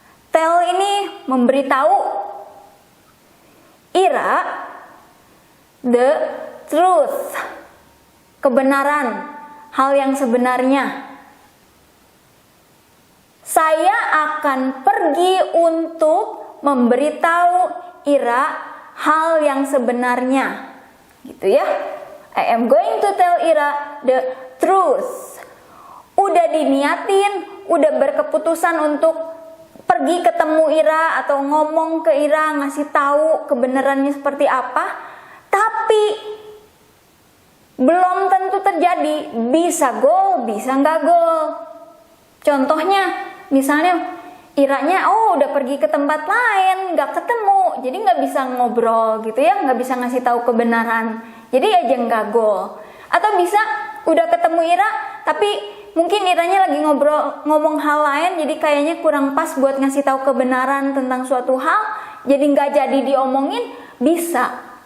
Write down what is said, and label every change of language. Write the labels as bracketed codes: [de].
[id] Tell ini memberitahu Ira [en] the truth. [id] Kebenaran, hal yang sebenarnya. Saya akan pergi untuk memberitahu Ira hal yang sebenarnya, gitu ya. [en] I am going to tell Ira the truth. [id] Udah diniatin, udah berkeputusan untuk pergi ketemu Ira atau ngomong ke Ira, ngasih tahu kebenarannya seperti apa, tapi belum tentu terjadi. Bisa goal, bisa nggak goal. Contohnya, misalnya Iranya udah pergi ke tempat lain, nggak ketemu, jadi nggak bisa ngobrol gitu ya, nggak bisa ngasih tahu kebenaran, jadi aja nggak goal. Atau bisa udah ketemu Ira, tapi mungkin Iranya lagi ngomong hal lain, jadi kayaknya kurang pas buat ngasih tahu kebenaran tentang suatu hal, jadi nggak jadi diomongin, bisa.